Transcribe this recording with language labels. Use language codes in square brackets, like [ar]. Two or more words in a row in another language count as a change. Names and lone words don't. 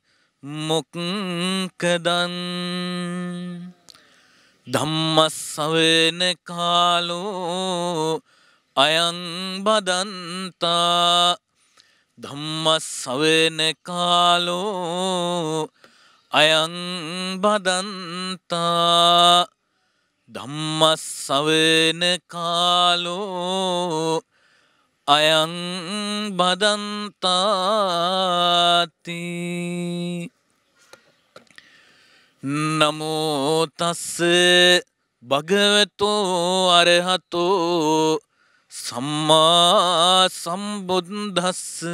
[pi] මොක්ඛදං ධම්ම ශ්‍රවණ කාලෝ අයං බදන්තා ධම්ම ශ්‍රවණ කාලෝ අයං බදන්තා ධම්ම ශ්‍රවණ කාලෝ අයං බදන්තාති නමෝ තස්ස භගවතෝ අරහතෝ සම්මා සම්බුද්දස්ස